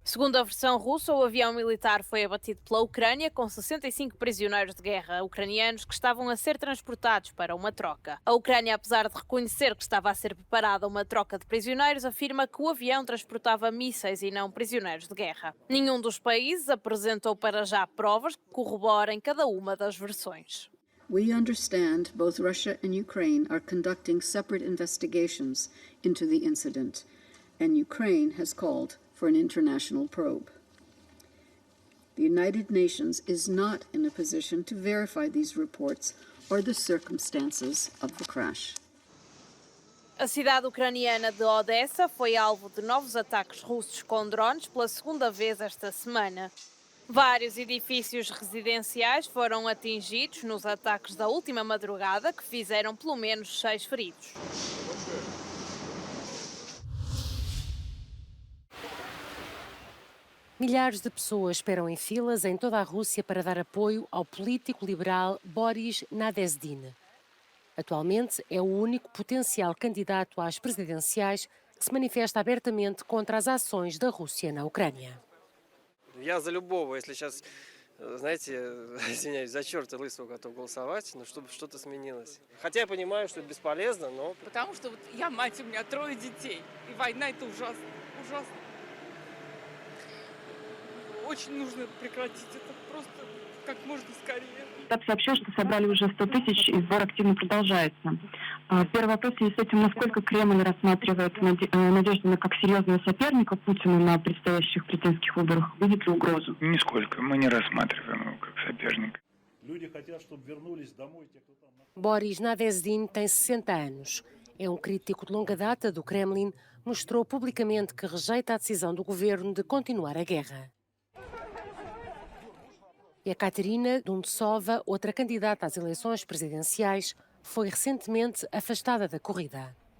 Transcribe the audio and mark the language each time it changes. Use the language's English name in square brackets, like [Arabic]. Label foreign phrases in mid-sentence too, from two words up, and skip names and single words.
[Portuguese] Segundo a versão russa, o avião militar foi abatido pela Ucrânia com 65 prisioneiros de guerra ucranianos que estavam a ser transportados para uma troca. A Ucrânia, apesar de reconhecer que estava a ser preparada uma troca de prisioneiros, afirma que o avião transportava mísseis e não prisioneiros de guerra. Nenhum dos países apresentou para já provas que corroborem cada uma das versões. [English] We understand both Russia and Ukraine are conducting separate investigations into the incident, and Ukraine has called for an international probe. The United Nations is not in a position to verify these reports or the circumstances of the crash. [Portuguese] A cidade ucraniana de Odessa foi alvo de novos ataques russos com drones pela segunda vez esta semana. Vários edifícios residenciais foram atingidos nos ataques da última madrugada, que fizeram pelo menos 6 feridos. Milhares de pessoas esperam em filas em toda a Rússia para dar apoio ao político liberal Boris Nadezhdin. Atualmente é o único potencial candidato às presidenciais que se manifesta abertamente contra as ações da Rússia na Ucrânia. [Russian] Я за любого, если сейчас, знаете, извиняюсь, за черта лысого готов голосовать, но чтобы что-то сменилось. Хотя я понимаю, что это бесполезно, но... Потому что вот я мать, у меня 3 детей, и война это ужасно, ужасно. Очень нужно прекратить это просто как можно скорее. Штаб сообщил, что собрали уже 100 тысяч, и сбор активно продолжается. Первый вопрос в связи с этим, насколько Кремль рассматривает Надеждина как серьезного соперника Путину на предстоящих президентских выборах? Видит ли угрозу? Нисколько. Мы не рассматриваем его как соперника. Люди хотят, чтобы вернулись домой те, кто там... [Portuguese] Boris Nadezhdin tem 60 anos. É um crítico de longa data do Kremlin, mostrou publicamente que rejeita a decisão do governo de continuar a guerra. E a Katerina Duntsova, outra candidata às eleições presidenciais, foi recentemente afastada da corrida.